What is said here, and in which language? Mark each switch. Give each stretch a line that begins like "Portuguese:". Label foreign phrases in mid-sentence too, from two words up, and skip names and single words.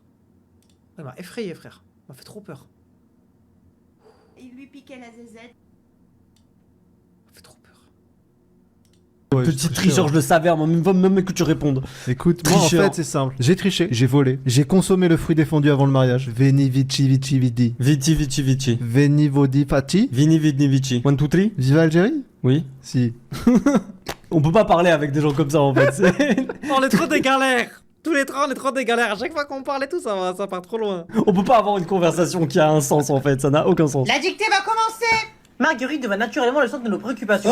French: Il m'a effrayé, frère. Il m'a fait trop peur. Il lui piquait la zézette. Il m'a fait trop peur. Ouais, Petit tricheur, je le savais, même que tu répondes. Écoute, moi en Tricheur. fait c'est simple. J'ai triché, j'ai volé, j'ai consommé le fruit défendu avant le mariage.
Latin: Veni vici vidi. Vici. Veni vodi fati. Vini vici. 1, 2, 3?
French: Viva Algérie? Oui. Si. On peut pas parler avec des gens comme ça en fait. On est trop des galères. Tous les trois, on est trop des galères. À chaque fois qu'on parle et tout, ça part trop loin. On peut pas avoir une conversation qui a un sens en fait, ça n'a aucun sens. La dictée va commencer. Marguerite devient naturellement le centre de nos préoccupations.